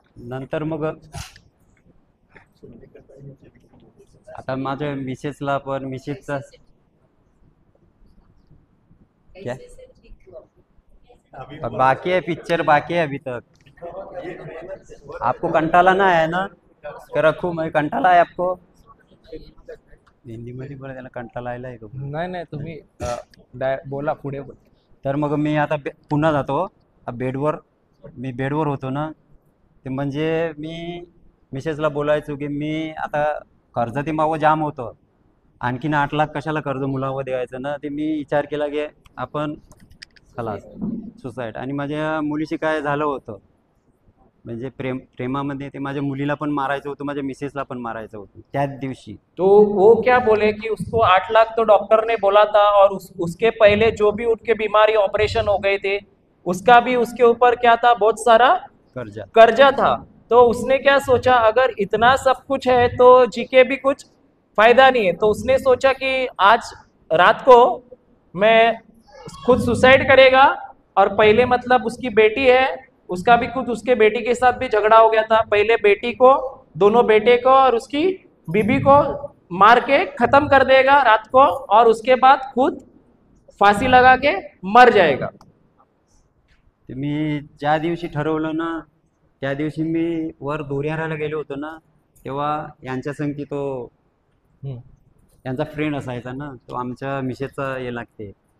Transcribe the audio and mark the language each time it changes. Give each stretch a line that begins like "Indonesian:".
Marathi: नंतर मग आता माझ्या मिसेसला पण मिसेसचा
Hindi: क्या अब बाकी है, पिक्चर बाकी है अभी तक. आपको कंटाला ना है ना, क्या रखू मैं, कंटाला है आपको.
Marathi: हिंदी मध्ये बोला त्याला कंटाला आलाय तो. नाही नाही तुम्ही बोला पुढे बोला. तर मग मी आता पुन्हा जातो. मी बेडवर होतो ना, ते म्हणजे मी मिसेसला बोलायचो की मी आता कर्ज ते मावं जाम होतं, आणखीन 8 लाख कशाला कर्ज मुलावर द्यायचं ना. ते मी विचार केला की आपण खलास सुसाईड. आणि माझ्या मुलीशी काय झालं होतं म्हणजे प्रेमामध्ये ते माझ्या मुलीला पण मारायचं होतं, माझ्या मिसेसला पण मारायचं होतं त्याच दिवशी.
Hindi: तो वो क्या बोले कि उसको 8 लाख तो डॉक्टर ने बोला था और उसके पहले जो भी उनके बीमारी ऑपरेशन हो गए थे उसका भी उसके ऊपर क्या था, बहुत सारा कर्जा. कर्जा था। तो उसने क्या सोचा अगर इतना सब कुछ है तो जी के भी कुछ फायदा नहीं है। तो उसने सोचा कि आज रात को मैं खुद सुसाइड करेगा। और पहले मतलब उसकी बेटी है, उसका भी खुद उसके बेटी के साथ भी झगड़ा हो गया था। पहले बेटी को, दोनों बेटे को और उसकी बीबी को मार के खत्म कर देगा रात को और उसके बाद खुद फांसी लगा के मर जाएगा।
Marathi: ते मी ज्या दिवशी ठरवलं ना, त्या दिवशी मी वर दोऱ्याला गेलो होतो ना, तेव्हा यांच्या संगती तो यांचा फ्रेंड असायचा ना, तो आमच्या मिसेसचा हे लागते.